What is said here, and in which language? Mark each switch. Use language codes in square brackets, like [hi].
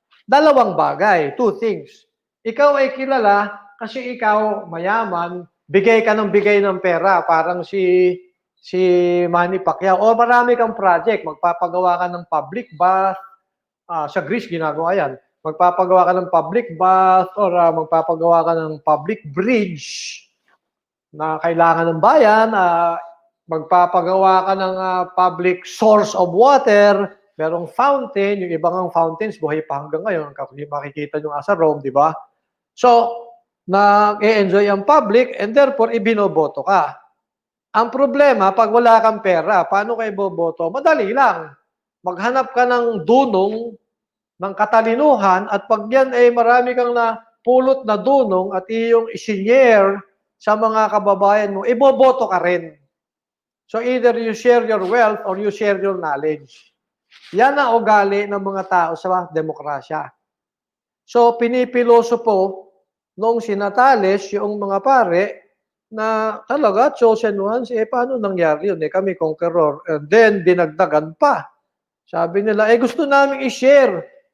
[tl] Dalawang bagay, [en] two things. [tl] Ikaw ay kilala kasi ikaw mayaman, bigay ka ng pera, parang si Manny Pacquiao. O marami kang project, magpapagawa ka ng public bath, sa Greece ginagawa yan. Magpapagawa ka ng public bath or magpapagawa ka ng public bridge na kailangan ng bayan, magpapagawa ka ng public source of water, merong fountain, yung ibang fountains, buhay pa hanggang ngayon, kasi makikita nyo nga sa Rome, di ba? So, nag-e-enjoy ang public and therefore, ibinoboto ka. Ang problema, pag wala kang pera, paano kayo boboto? Madali lang. Maghanap ka ng dunong, ng katalinuhan, at pag yan ay marami kang napulot na dunong at iyong isinyer sa mga kababayan mo, iboboto ka rin. [en] So either you share your wealth or you share your knowledge. [tl] Yan ang ugali ng mga tao sa demokrasya. So pinipiloso po nung sina Thales, yung mga pare, na talaga chosen ones, paano nangyari yun? Kami conqueror. And then dinagdagan pa. Sabi nila, gusto namin i-share.